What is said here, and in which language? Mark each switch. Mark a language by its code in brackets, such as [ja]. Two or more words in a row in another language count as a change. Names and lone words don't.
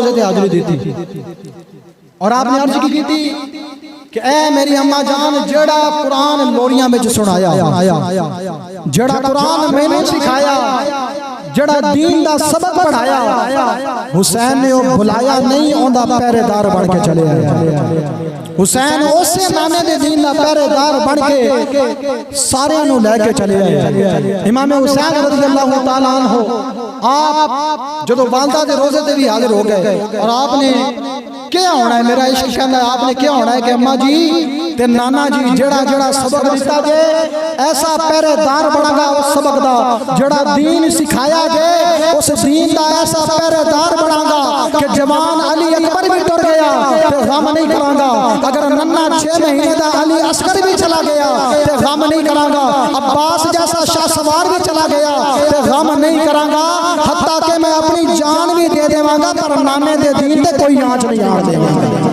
[pa] حاضری دی تھی اور آپنے عرض کی تھی کہ اے میری اماں جان جیہڑا قرآن لوریاں میں سنایا، جیہڑا قرآن میں نے سکھایا، جیہڑا دین دا سبق پڑھایا، حسین نے وہ بھلایا نہیں، اوہدا پہرےدار بن کے چلے آیا. حسین اسے نانے دے دین دا پہرےدار بن کے سارے نوں لے کے چلے آئے. امام حسین رضی اللہ تعالیٰ عنہ آپ جدوں والدہ دے روضے تے بھی حاضر ہو گئے اور آپنے کیا ہونا ہے، میرا عشق کہنا ہے، آپنے کیا ہونا है, मेरा इश्क कहना है, आपने क्या होना ہے کہ اماں جی تے نانا جی جیہڑا جیہڑا سبق دتا جے ایسا پہرےدار بناں گا اس سبق دا، جیہڑا دین سکھایا جے اس دین دا ایسا پہرےدار بناں گا کہ جوان علی اکبر بھی ٹر گیا تے غم نہیں کراں گا، اگر ننھا 6 مہینے دا علی اصغر بھی چلا گیا تے غم نہیں کراں گا، عباس جیسا شاہ سوار بھی چلا گیا تے غم نہیں کراں گا، حتیٰ کہ میں اپنی جان بھی دے دیواں گا پر نانے دے دین تے کوئی آنچ نہیں آ دیواں گا.